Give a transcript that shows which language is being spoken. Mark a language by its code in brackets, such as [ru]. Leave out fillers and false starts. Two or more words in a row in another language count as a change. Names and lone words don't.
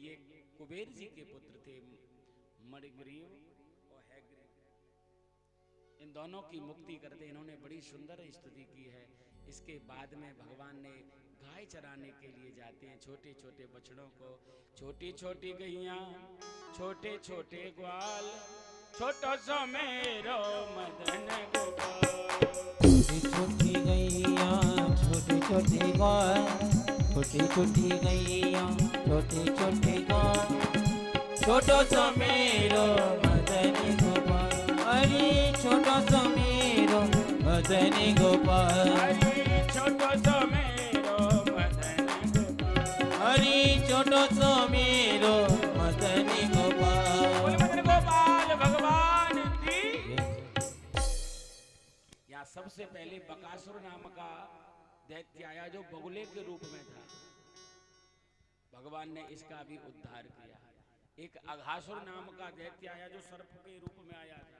[hi] ये कुबेर जी के पुत्र थे, मणिग्रीव और हैग्रीव। इन दोनों की मुक्ति करते इन्होंने बड़ी सुंदर स्तुति की है। इसके बाद में भगवान ने गाय चराने के लिए जाते हैं। छोटे छोटे बछड़ों को, छोटी छोटी गैया, छोटे छोटे ग्वाल, [bra] छोटो सो मेरो मदन गोपाल। [hi] छोटी छोटी गैया, छोटी छोटी ग्वाल, छोटी छोटी गैया, छोटी छोटी ग्वाल, [bra] छोटो सो मेरो मदन गोपाल। अरे छोटो सो मेरो मदन गोपाल। छोटो सो मेरो मदन गोपाल। हरी छोटो सो मेरो मदन गोपाल। [hi] यहाँ सबसे पहले बकासुर नाम का दैत्य आया जो बगुले के रूप में था। भगवान ने इसका भी उद्धार किया। एक अघासुर नाम का दैत्य आया जो सर्प के रूप में आया था।